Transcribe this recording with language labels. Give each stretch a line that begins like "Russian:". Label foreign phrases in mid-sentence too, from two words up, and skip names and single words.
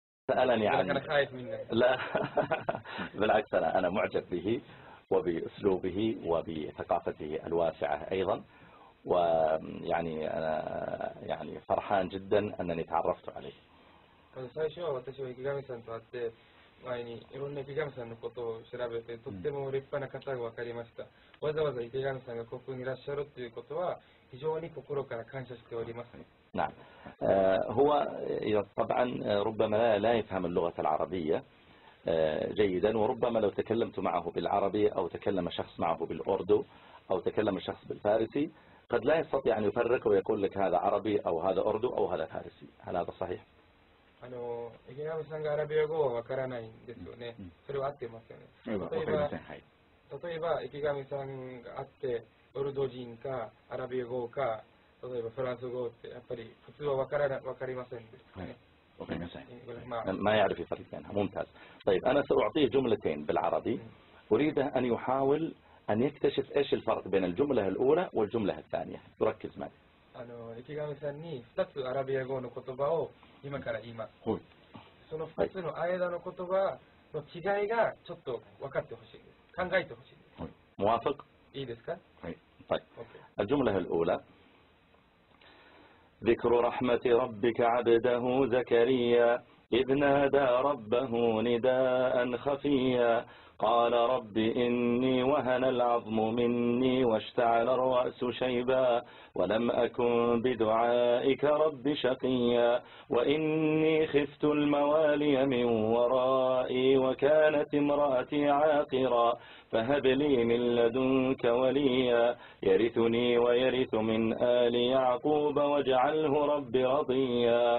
Arabic: سألني أنا خايف منك. لا بالعكس، أنا معجب به وبأسلوبه وبثقافته الواسعة أيضا، ويعني أنا يعني فرحان جدا أنني تعرفت عليه.
Japanese: 最初は私は池上さんと会って前にいろんな池上さんのことを調べてとっても立派な方が分かりました。わざわざ池上さんがここにいらっしゃるということは非常に心から感謝しております。
Arabic: نعم. هو طبعا ربما لا يفهم اللغة العربية جيدا، وربما لو تكلمت معه بالعربي أو تكلم شخص معه بالأردو أو تكلم شخص بالفارسي قد لا يستطيع أن يفرق ويقول لك هذا عربي أو هذا أردو أو هذا فارسي. هل هذا صحيح؟
Japanese: 池上さんがアラビア語はわからないんですよね。それは合ってますよね。例えば池上さんがあってオルド人かアラビア語か例えばフランス語ってやっぱり普通はわかりませんですね。
Arabic: ما يعرف يفرق بينها. ممتاز. طيب أنا سأعطيه جملتين بالعربي، أريده أن يحاول أن يكتشف إيش الفرق بين الجملة الأولى والجملة الثانية. تركز معي.
Japanese: 池上さんに2つアラビア語の言葉を今から言います。その2つの間の言葉の違いがちょっと分かってほしいです。考えてほしいです。
Arabic: موافق؟
Japanese: いいですか؟
Arabic: طيب. الجملة الأولى: ذكر رحمة ربك عبده زكريا إذ نادى ربه نداء خفيا قال رب إني وهن العظم مني واشتعل الرأس شيبا ولم أكن بدعائك رب شقيا وإني خفت الموالي من ورائي وكانت امرأتي عاقرا فهب لي من لدنك وليا يرثني ويرث من آل يعقوب واجعله رب رضيا.